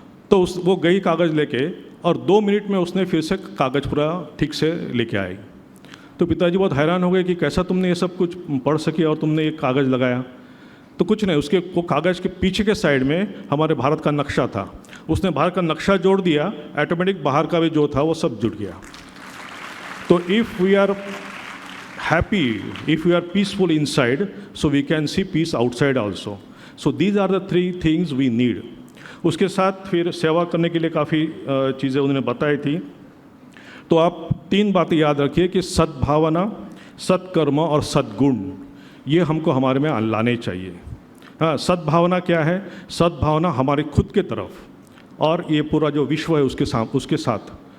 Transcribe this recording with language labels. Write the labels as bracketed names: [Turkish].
[Hindi] तो वो गई कागज़ लेके और 2 मिनट में उसने फिर से कागज़ पूरा ठीक से लेके आई। तो पिताजी बहुत हैरान हो गए कि कैसा तुमने ये सब कुछ पढ़ सकी और तुमने ये कागज़ लगाया। तो कुछ नहीं, उसके वो कागज़ के पीछे के साइड में हमारे भारत का नक्शा था, उसने भारत का नक्शा जोड़ दिया, ऑटोमेटिक बाहर का भी जो था वो सब जुड़ गया। [English] तो if we are happy, if we are peaceful inside, so we can see peace outside also. So these are the 3 things we need. [Hindi] उसके साथ फिर सेवा करने के लिए काफ़ी चीज़ें उन्होंने बताई थी। तो आप 3 बातें याद रखिए कि सद्भावना, सत्कर्म और सद्गुण, ये हमको हमारे में लाने चाहिए। हाँ, सद्भावना क्या है? सद्भावना हमारे खुद के तरफ और ये पूरा जो विश्व है उसके साथ।